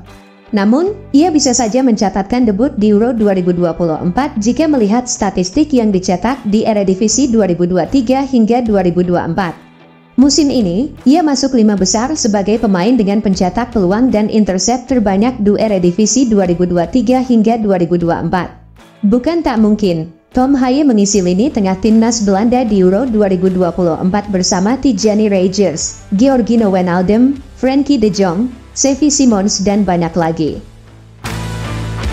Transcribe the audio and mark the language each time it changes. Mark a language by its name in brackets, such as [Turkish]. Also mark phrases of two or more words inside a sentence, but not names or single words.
[Indonesian] Namun, ia bisa saja mencatatkan debut di Euro 2024 jika melihat statistik yang dicetak di Eredivisie 2023 hingga 2024. Musim ini, ia masuk 5 besar sebagai pemain dengan pencetak peluang dan intercept terbanyak di Eredivisie 2023 hingga 2024. Bukan tak mungkin, Tom Haye mengisi lini tengah timnas Belanda di Euro 2024 bersama Tijani Reijers, Georgino Wijnaldum, Frenkie de Jong, Xavi Simons dan banyak lagi.